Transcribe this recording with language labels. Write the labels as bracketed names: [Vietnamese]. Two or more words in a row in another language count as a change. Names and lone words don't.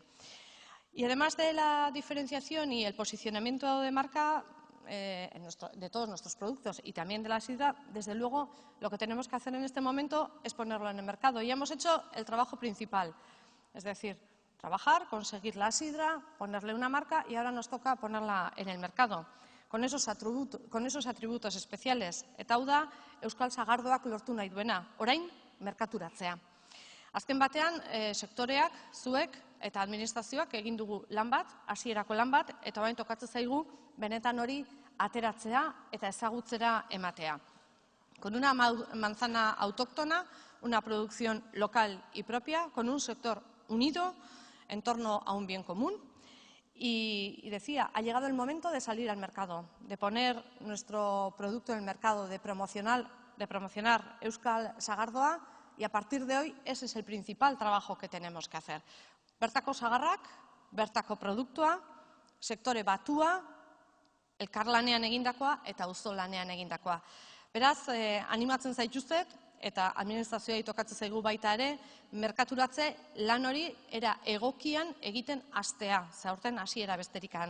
[Spanish] Y además de la diferenciación y el posicionamiento de marca de todos nuestros productos y también de la sidra, desde luego lo que tenemos que hacer en este momento es ponerlo en el mercado. Y hemos hecho el trabajo principal, es decir, trabajar, conseguir la sidra, ponerle una marca, y ahora nos toca ponerla en el mercado. Con esos atributos especiales. [Basque] Eta hau da, Euskal Sagardoak lortu nahi duena, orain merkaturatzea. Azken batean, sektoreak, zuek eta administrazioak egin dugu lan bat, hasierako lan bat, eta orain tokatzen zaigu benetan hori ateratzea eta ezagutzera ematea. [Spanish] Con una manzana autóctona, una producción local y propia, con un sector unido en torno a un bien común. Y decía, ha llegado el momento de salir al mercado, de poner nuestro producto en el mercado, de promocionar Euskal Sagardoa, y a partir de hoy ese es el principal trabajo que tenemos que hacer. [Basque] Bertako sagarrak, bertako produktua, sektore batua, elkarlanean egindakoa eta auzolanean egindakoa. Beraz, animatzen zaituztet, eta administrazioa tokatzen zaigu baita ere, merkaturatze lan hori era egokian egiten hastea, zaurten hasiera besterikan.